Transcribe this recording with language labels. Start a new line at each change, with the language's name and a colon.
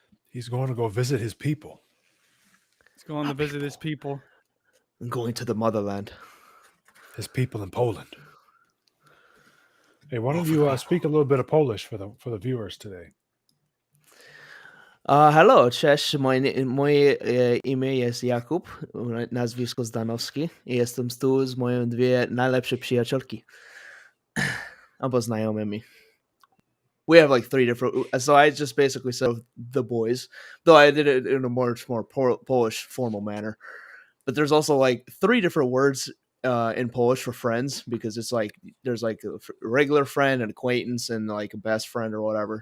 English: He's going to go visit his people. He's going to visit his people. I'm going to the motherland. His people in Poland. Hey, why don't you speak a little bit of Polish for the viewers today? Hello, cześć.
Polish: Moje imię jest Jakub, nazwisko Zdanowski. I jestem tu z moją dwie najlepsze przyjaciółki. Albo znajomymi.
English: We have like 3 different. So I just basically said the boys, though I did it in a much more Polish formal manner. But there's also like 3 different words in Polish for friends, because it's like there's like a regular friend, an acquaintance, and like a best friend or whatever.